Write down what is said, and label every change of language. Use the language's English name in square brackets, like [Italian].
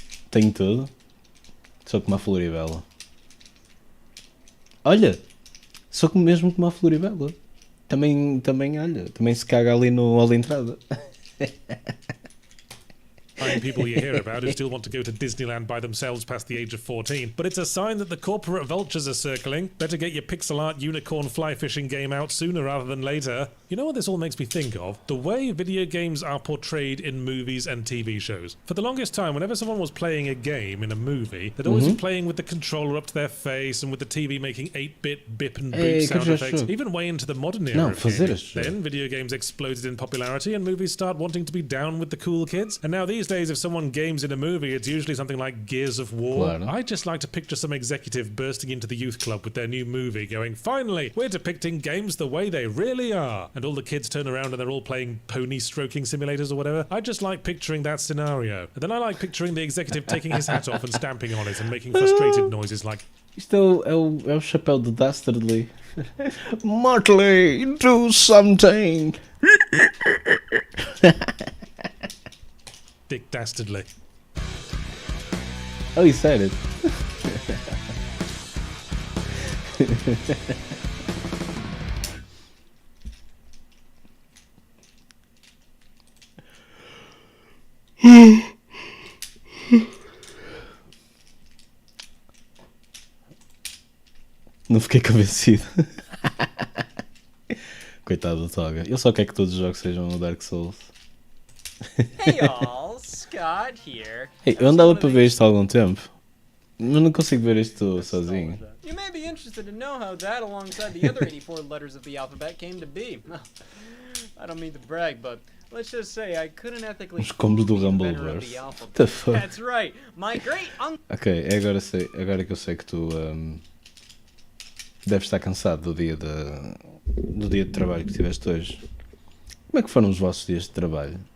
[Portuguese] Tenho tudo. Sou como a Floribela. Olha! Sou mesmo como a Floribela. Também, olha, também se caga ali no hall de entrada. [English] People you hear about who still want to go to Disneyland by themselves past the age of 14, but it's a sign that the corporate vultures are circling. Better get your pixel art unicorn fly fishing game out sooner rather than later. You know what this all makes me think of? The way video games are portrayed in movies and TV shows. For the longest time, whenever someone was playing a game in a movie, they'd always be playing with the controller up to their face and with the TV making 8-bit bip and boop sound effects, even way into the modern era of gaming. Then video games exploded in popularity and movies start wanting to be down with the cool kids. And now these days, if someone games in a movie, it's usually something like Gears of War. [Portuguese] Claro. [English] I just like to picture some executive bursting into the youth club with their new movie going, finally, we're depicting games the way they really are. And all the kids turn around and they're all playing pony stroking simulators or whatever. I just like picturing that scenario. And then I like picturing the executive taking his hat off and stamping on it and making frustrated noises like... [Portuguese] Isto é o chapéu do Dastardly. [English] Motley, do something! Dick Dastardly. Oh, he said it. [Portuguese] Não fiquei convencido. Coitado do Toga. Ele só quer que todos os jogos sejam no Dark Souls. [English] Hey all, Scott here. [Portuguese] Hey, eu andava para ver isto há algum tempo, mas não consigo ver isto sozinho. [English] You may be interested to know how that, alongside the other 84 letters of the alphabet, came to be. I don't mean to brag, but let's just say I couldn't ethically [Portuguese] Os combos do [English] be the inventor of [Portuguese] Rumbleverse. [English] the What alphabet. the fuck? That's right. My great uncle. [Portuguese] Ok, agora que eu sei que tu deves estar cansado do dia de trabalho que tiveste hoje. Como é que foram os vossos dias de trabalho?